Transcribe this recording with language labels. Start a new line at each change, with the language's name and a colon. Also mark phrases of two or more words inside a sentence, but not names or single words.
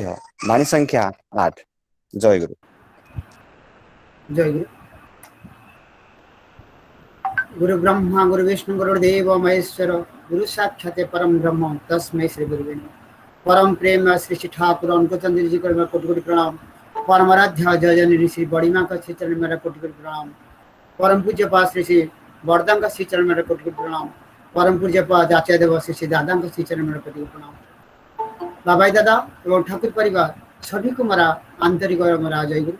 Odia: ବାଣୀ ସଂଖ୍ୟା 8। ଜୟ ଗୁରୁ।
Sanskrit: जय गुरु। गुरु ब्रह्मा गुरु विष्णु गुरुदेव महेश्वर, गुरु साक्षात परम ब्रह्म तस्मै श्री गुरुवे नमः।
Hindi: परम प्रेम श्री श्री ठाकुर अनुकूल चंद्र जी को कोटि कोटि प्रणाम। परम आराध्य जय जननी श्री बड़ी माँ का श्री चरण मेरा कोटि कोटि प्रणाम। परम पूज्य पास श्री श्री वरदान का श्री चरण मेरा कोटि कोटि प्रणाम। परम पूज्य पास आचार्य देव श्री श्री दादा का श्री चरण मेरा कोटि कोटि प्रणाम। बाबाई दादा एवं ठाकुर परिवार सभी को मेरा आंतरिक और मेरा जय गुरु।